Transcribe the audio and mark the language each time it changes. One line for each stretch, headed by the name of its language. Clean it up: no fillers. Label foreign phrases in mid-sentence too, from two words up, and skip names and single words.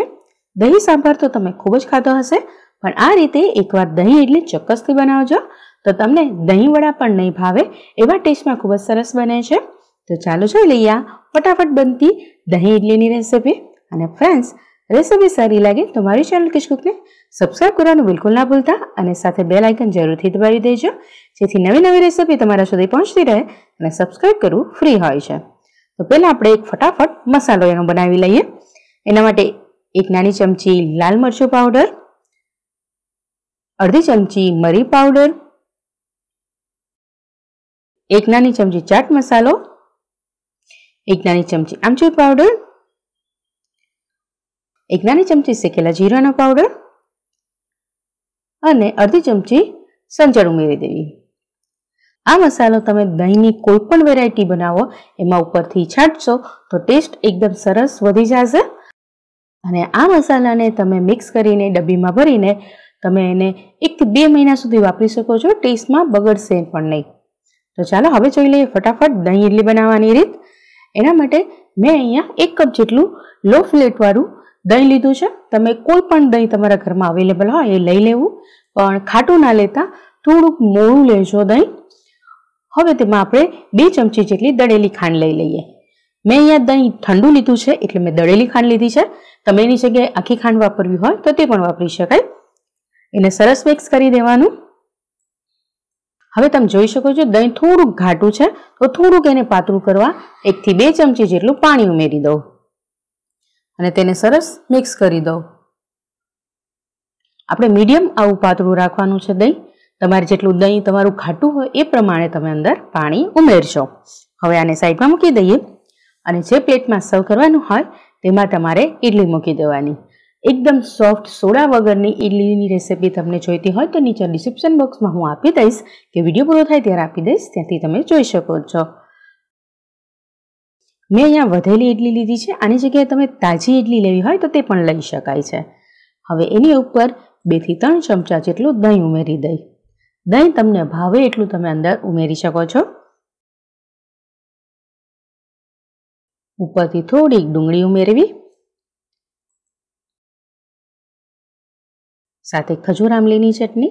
Gujarati: દહી સાંભાર તો તમે ખૂબ જ ખાધો હશે, પણ આ રીતે એકવાર દહી ઇડલી ચોક્કસથી બનાવજો તો તમને દહી વડા પણ નહીં ભાવે એવા ટેસ્ટ મેં ખૂબ જ સરસ બને છે। તો ચાલો જોઈ લઈએ ફટાફટ બનતી દહી ઇડલીની રેસિપી। અને ફ્રેન્ડ્સ, રેસિપી સારી લગે તો મારી ચૈનલ કિચકુક ને સબ્સ્ક્રાઇબ કરવાનું બિલ્કુલ ના ભૂલતા અને સાથે
English: bell icon
Gujarati: જરૂરથી દબાવી દેજો, જેથી નવી નવી રેસિપી તમારા સુધી પહોંચતી રહે અને સબ્સ્ક્રાઇબ કરવું ફ્રી હોય છે। તો પહેલા આપણે એક ફટાફટ મસાલો એનો બનાવી લઈએ। એના માટે એક નાની ચમચી લાલ મરચું પાઉડર, અર્ધી ચમચી મરી પાઉડર, એક નાની ચમચી ચાટ મસાલો, એક નાની ચમચી આમચૂર પાઉડર, એક નાની ચમચી શેકેલા જીરાનો પાઉડર અને અર્ધી ચમચી સંચર ઉમેરી દેવી। આ મસાલો તમે દહીની કોઈપણ વેરાયટી બનાવો એમાં ઉપરથી છાંટશો તો ટેસ્ટ એકદમ સરસ વધી જશે। અને આ મસાલાને તમે મિક્સ કરીને ડબ્બીમાં ભરીને તમે એને 1 થી 2 મહિના સુધી વાપરી શકો છો। ટેસ્ટમાં બગડશે પણ નહીં। તો ચાલો હવે જોઈ લઈએ ફટાફટ દહી ઇડલી બનાવવાની રીત। એના માટે મૈં અહીંયા 1 કપ જેટલું
English: low fat
Gujarati: વાળું દહી લીધું છે। તમે કોઈપણ દહી તમારા ઘરમાં અવેલેબલ હોય એ લઈ લેવું, પણ ખાટું ના લેતા થોડું મોળું લેજો દહી। હવે તેમાં આપણે 2 ચમચી જેટલી દળેલી ખાંડ લઈ લઈએ। મૈં અહીંયા દહી ઠંડુ લીધું છે એટલે મૈં દળેલી ખાંડ લીધી છે। તમે એની જગ્યાએ આખી ખાંડ વાપરવી હોય તો તે પણ વાપરી શકાય। એને સરસ મિક્સ કરી દેવાનું। હવે તમે જોઈ શકો છો દહી થોડું ઘાટું છે તો થોડુંક એને પાતળું કરવા 1 થી 2 चमची जेटલું પાણી ઉમેરી દો અને તેને સરસ મિક્સ કરી દો। આપણે મીડિયમ આવું પાતળું રાખવાનું છે દહીં। તમારે જેટલું દહીં તમારું ખાટું હોય એ પ્રમાણે તમે અંદર પાણી ઉમેરશો। હવે આને સાઈડમાં મૂકી દઈએ અને જે પ્લેટમાં સર્વ કરવાનું હોય તેમાં તમારે ઇડલી મૂકી દેવાની। એકદમ સોફ્ટ સોડા વગરની ઇડલીની રેસિપી તમને જોઈતી હોય તો નીચે ડિસ્ક્રિપ્શન બોક્સમાં હું આપી દઈશ કે વિડીયો પૂરો થાય ત્યારે આપી દઈશ, ત્યાંથી તમે જોઈ શકો છો। મૈં અહીંયા વધેલી ઇડલી લીધી છે। આની જગ્યાએ તમે તાજી ઇડલી લેવી હોય તો તે પણ લઈ શકાય છે। હવે એની ઉપર 2 થી 3 ચમચા જેટલું દહી ઉમેરી દઈ। દહી તમને ભાવે એટલું તમે અંદર ઉમેરી શકો છો। ઉપરથી થોડી डूंगળી ઉમેરવી, સાથે ખજૂર આમલીની ચટની।